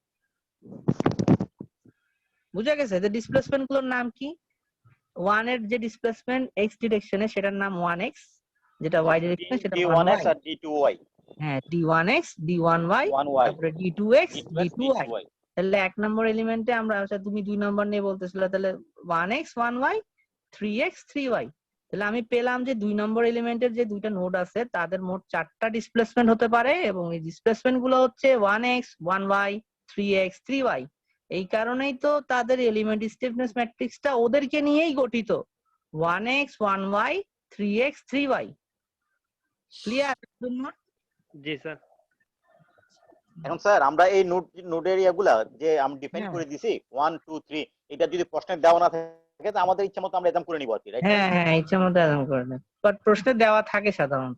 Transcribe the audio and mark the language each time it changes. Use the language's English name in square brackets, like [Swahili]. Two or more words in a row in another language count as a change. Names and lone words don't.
[Bangla] বুঝা গেছে? যে ডিসপ্লেসমেন্ট গুলোর নাম কি? 1 এর যে ডিসপ্লেসমেন্ট x ডিরেকশনে সেটার নাম 1x, যেটা y ডিরেকশনে সেটা 1x 1y। আর d2y। হ্যাঁ, d1x d1y, তারপরে d2x d2y। তাহলে 1 নম্বর এলিমেন্টে আমরা, আচ্ছা তুমি 2 নম্বর নিয়ে বলতেছিলে, তাহলে 1x 1y 3x 3y। তাহলে আমি পেলাম যে 2 নম্বর এলিমেন্টের যে দুইটা নোড আছে তাদের মোট 4টা ডিসপ্লেসমেন্ট হতে পারে, এবং এই ডিসপ্লেসমেন্ট গুলো হচ্ছে 1x 1y 3x 3y। এই কারণেই তো তাদের [English] element stiffness matrixটা [Bangla] ওদেরকে নিয়েই গঠিত, 1x 1y 3x 3y। ক্লিয়ার? জি স্যার। এখন স্যার আমরা এই [English] node areaগুলা [Bangla] যে আমরা ডিফাইন করে দিছি 1 2 3, এটা যদি প্রশ্নে দেওয়া না থাকে তো আমাদের ইচ্ছা মতো আমরা এদাম করে নিব আর কি, রাইট? হ্যাঁ হ্যাঁ, ইচ্ছা মতো আদান করে নেন, বাট প্রশ্নে দেওয়া থাকে সাধারণত।